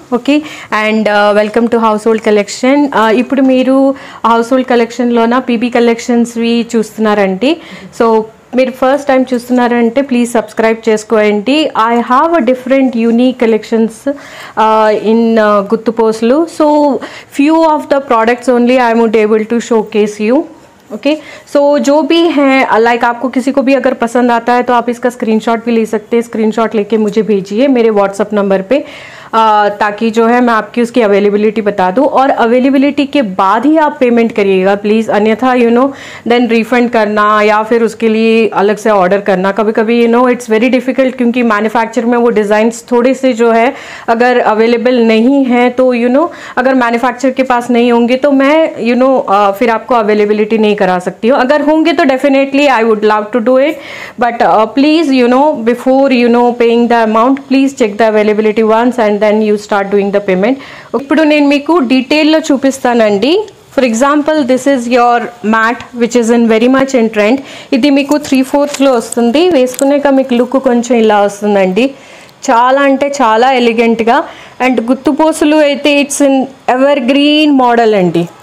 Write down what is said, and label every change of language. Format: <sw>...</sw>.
<en>Okay, and welcome to household collection.</en> <te>ఇప్పుడు మీరు house hold కలెక్షన్లోన PB కలెక్షన్స్వి చూస్తున్నారండి. So మీరు ఫస్ట్ టైం చూస్తున్నారంటే ప్లీజ్ సబ్స్క్రైబ్ చేసుకోండి.</te> <en>I have a different unique collections in గుత్తుపోస్లు. So few of the products only I would able to showcase you.</en> <hi>Okay, सो जो भी है, like आपको किसी को भी अगर पसंद आता है तो आप इसका स्क्रीनशॉट भी ले सकते हैं. स्क्रीनशॉट लेके मुझे भेजिए मेरे व्हाट्सअप नंबर पे, ताकि जो है मैं आपकी उसकी अवेलेबिलिटी बता दूं. और अवेलेबिलिटी के बाद ही आप पेमेंट करिएगा प्लीज़, अन्यथा देन रिफंड करना या फिर उसके लिए अलग से ऑर्डर करना कभी कभी</hi> <en>it's very difficult,</en> <hi>क्योंकि मैन्युफैक्चर में वो डिज़ाइंस थोड़े से जो है अगर अवेलेबल नहीं है तो अगर मैन्युफैक्चर के पास नहीं होंगे तो मैं फिर आपको अवेलेबिलिटी नहीं करा सकती हूँ. अगर होंगे तो</hi> <en>Definitely I would love to do it, but please before paying the amount please check the availability once and then you start doing the payment.</en> <te>ఇప్పుడు నేను మీకు డీటెయిల్లో చూపిస్తానండి.</te> <en>For example, this is your mat which is in very much in trend.</en> <te>ఇది మీకు 3/4లో వస్తుంది. వేసుకునేక మీకు look కొంచెం ఇలా వస్తుందండి. చాలా అంటే చాలా ఎలిగెంట్గా. అండ్ గుత్తుపోసులు అయితే</te> <en>it's in evergreen model</en> <te>అండి.</te>